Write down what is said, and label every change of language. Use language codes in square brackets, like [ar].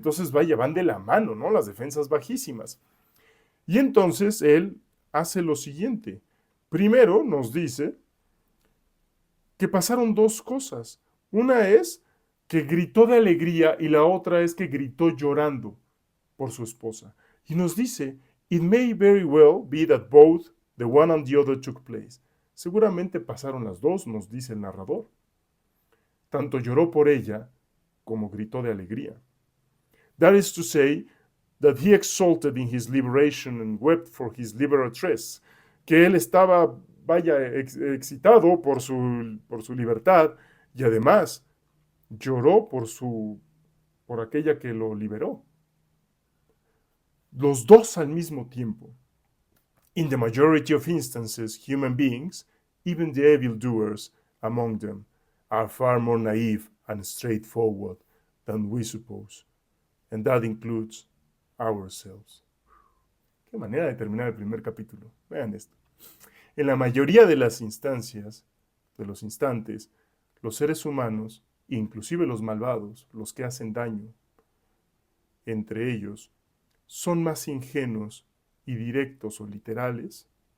[es] Entonces, vaya, van de la mano, ¿no? Las defensas bajísimas. Y entonces él hace lo siguiente. Primero nos dice que pasaron dos cosas. Una es que gritó de alegría y la otra es que gritó llorando por su esposa. Y nos dice, [en] it may very well be that both the one and the other took place. [es] Seguramente pasaron las dos, nos dice el narrador. Tanto lloró por ella como gritó de alegría. [en] That is to say, that he exulted in his liberation and wept for his liberatress, [es] que él estaba, vaya, excitado por su libertad, y además lloró por aquella que lo liberó. Los dos al mismo tiempo. [en] In the majority of instances, human beings, even the evildoers among them, are far more naive and straightforward than we suppose, and that includes ourselves. [es] Qué manera de terminar el primer capítulo. Vean esto. En la mayoría de las instancias, de los instantes, los seres humanos, inclusive los malvados, los que hacen daño, entre ellos, son más ingenuos y directos o literales